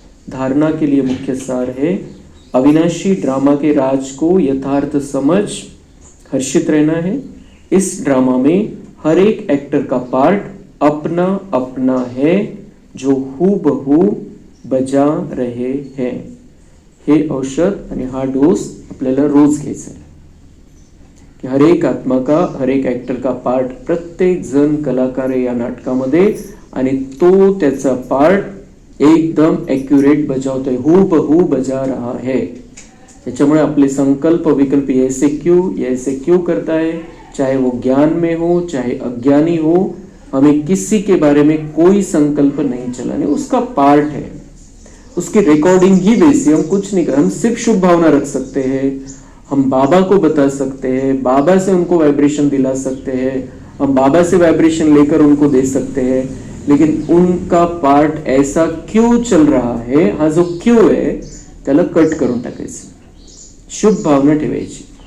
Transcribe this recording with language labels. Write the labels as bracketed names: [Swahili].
[Hindi] धारणा के लिए मुख्य सार है, अविनाशी ड्रामा के राज को यथार्थ समझ हर्षित रहना है। इस ड्रामा में हर एक एक्टर का पार्ट अपना अपना है, जो हूबहू बजा रहे हैं। [Marathi] हे औषध आणि हा डोस आपल्याला रोज घ्यायचा आहे की [Hindi] हर एक आत्मा का, हर एक एक्टर का पार्ट, [Marathi] प्रत्येक जण कलाकार आहे या नाटकामध्ये आणि तो त्याचा पार्ट एकदम एक्युरेट बजावतोय, [Hindi] हूबहू बजा रहा है। [Marathi] त्याच्यामुळे आपले संकल्प विकल्प [Hindi] ऐसे क्यों करता है, चाहे वो ज्ञान में हो चाहे अज्ञानी हो, हमें किसी के बारे में कोई संकल्प नहीं चलाने, उसका पार्ट है। उसकी रिकॉर्डिंग ही वैसी, हम कुछ नहीं कर, हम सिर्फ शुभ भावना रख सकते हैं, हम बाबा को बता सकते हैं, बाबा से उनको वाइब्रेशन दिला सकते हैं, हम बाबा से वाइब्रेशन लेकर उनको दे सकते हैं, लेकिन उनका पार्ट ऐसा क्यों चल रहा है, [Marathi] हा जो क्यों है त्याला कट करून टाकायचं, शुभ भावना ठेवायची।